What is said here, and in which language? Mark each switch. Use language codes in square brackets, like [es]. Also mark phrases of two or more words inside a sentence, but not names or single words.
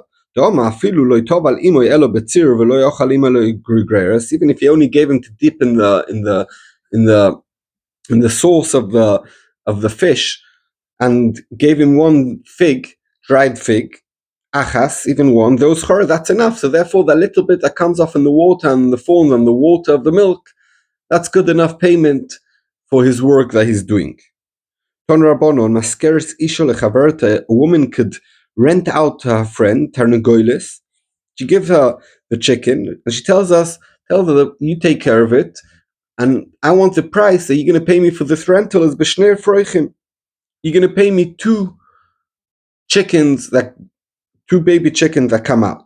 [en] Even if he only gave him to dip in the sauce of the fish, and gave him one fig, dried fig, achas, even one, those chor, that's enough. So therefore, the little bit that comes off in the water and the foam and the water of the milk, that's good enough payment for his work that he's doing. [he] תנו רבנן משכרת אשה לחברתה, [en] a woman could rent out to her friend, Tarnagoilis. She gives her the chicken, and she tell her that you take care of it, and I want the price that you're going to pay me for this rental is [he] בשני אפרוחים. [en] You're going to pay me two baby chickens that come out.